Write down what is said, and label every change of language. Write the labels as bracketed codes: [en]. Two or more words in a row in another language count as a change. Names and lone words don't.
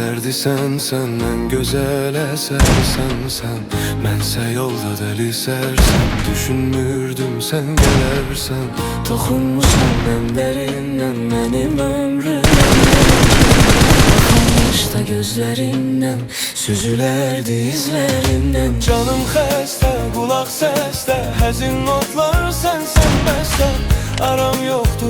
[tr] Dedi sen en güzel esersen [az] Mənsə yolda deli sersen Düşünmürdüm sen gelersen [tr] Dokunmuşam en derinden benim ömrüme. Bakışta gözlerinden süzülerdi izlerinden. [az] Canım xəstə, qulaq səsdə Həzin notlar sənsən bəstə Aram yoxdu